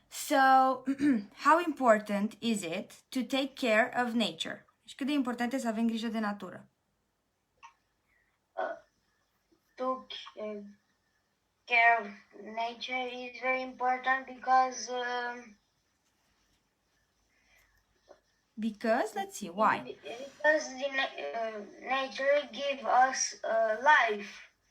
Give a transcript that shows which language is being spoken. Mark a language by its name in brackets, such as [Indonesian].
[English] So, how important is it to take care of nature? [Romanian] Și cât de important este să avem grijă de natură? [English] To care of nature is very important because Because, let's see, why? because nature give us life.